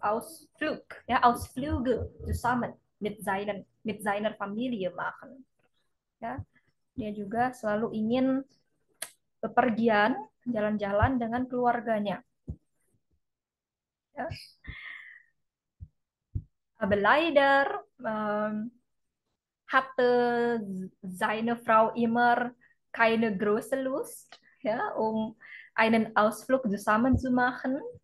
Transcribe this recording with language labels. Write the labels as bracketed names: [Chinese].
[German] Ausflug, ja, Ausflüge zusammen mit seiner Familie machen. Ja, [Indonesian] dia juga selalu ingin bepergian, jalan-jalan dengan keluarganya. Ya. [German] Aber leider hatte seine Frau immer keine große Lust, ja, einen Ausflug zusammen zu machen.